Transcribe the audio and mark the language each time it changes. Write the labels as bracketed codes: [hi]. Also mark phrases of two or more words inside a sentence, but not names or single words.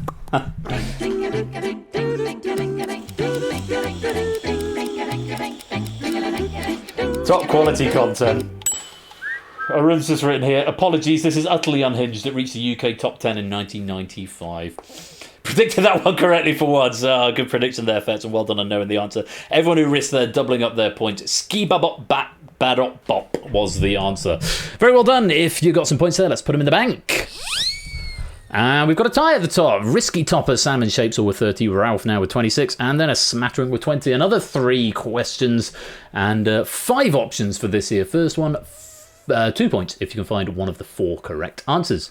[en] Top quality content. Arun's just written here, apologies, this is utterly unhinged. It reached the UK top 10 in 1995. Predicted that one correctly for once. Good prediction there, Fetz, and well done on knowing the answer. Everyone who risked there doubling up their points. Ski babop bat badop bop was the answer. Very well done. If you got some points there, let's put them in the bank. And we've got a tie at the top. Risky topper, Sam and Shapes all with 30, Ralph now with 26, and then a smattering with 20. Another 3 questions and 5 options for this here. First one, 2 points if you can find one of the 4 correct answers.